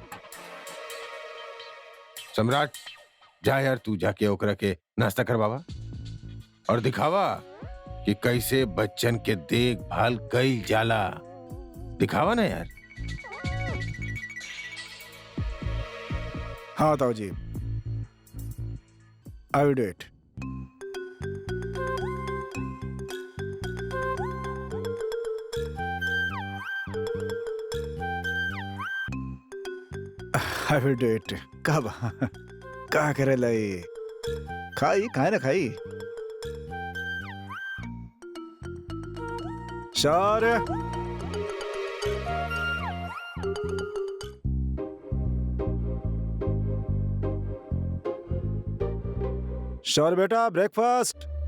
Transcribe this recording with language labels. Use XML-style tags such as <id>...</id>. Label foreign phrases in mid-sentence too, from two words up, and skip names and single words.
<bho>सम्राट जा यार, तू जाके ओकरा के नाश्ता करवावा और दिखावा कि कैसे बच्चन के देखभाल कईल जाला। दिखावा ना यार। हाँ ताऊ जी,</bho> <en>I will do it. I will do it.</en> <bho>कब का करे लाई? खाई खाए ना खाई। शौर्य शौर्य बेटा, ब्रेकफास्ट।</bho>